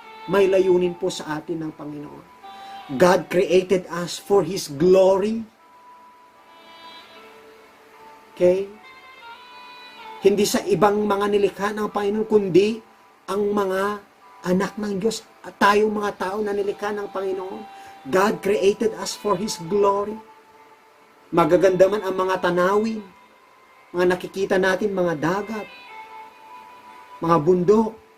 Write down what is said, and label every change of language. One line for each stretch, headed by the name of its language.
Filipino: May layunin po sa atin ng Panginoon.
English: God created us for His glory. Okay?
Filipino: Hindi sa ibang mga nilikha ng Panginoon, kundi ang mga anak ng Diyos at tayong mga tao na nilikha ng Panginoon.
English: God created us for His glory.
Filipino: Magaganda man ang mga tanawin, mga nakikita natin, mga dagat, mga bundok.